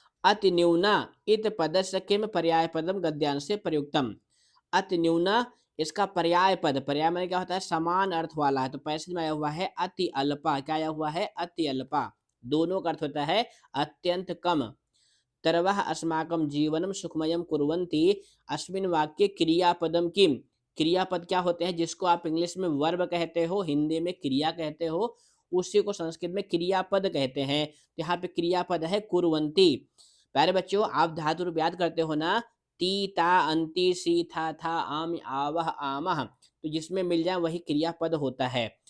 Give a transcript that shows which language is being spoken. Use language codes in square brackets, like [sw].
[sa] अति न्यूना इत पदस्य किम पर्याय पदम [hi] गद्यांश से [sa] प्रयुक्तम। [hi] अति न्यूना इसका पर्याय पद, पर्याय में क्या होता है, समान अर्थ वाला है। तो पैसेज में आया हुआ है अति अल्पा, क्या आया हुआ है, अति अल्पा। दोनों का अर्थ होता है अत्यंत कम। [sa] तरवः अस्माकं जीवनम सुखमयम कुर्वन्ति, अस्मिन् वाक्ये क्रियापदम किम। [hi] क्रियापद क्या होते हैं, जिसको आप इंग्लिश में वर्ब कहते हो, हिंदी में क्रिया कहते हो, उसी को संस्कृत में क्रियापद कहते हैं। तो यहाँ पे क्रियापद है कुर्वन्ति। प्यारे बच्चों, आप धातु रूप याद करते हो ना, ती ता अंति सी था आम आवह आमह, तो जिसमें मिल जाए वही क्रियापद होता है।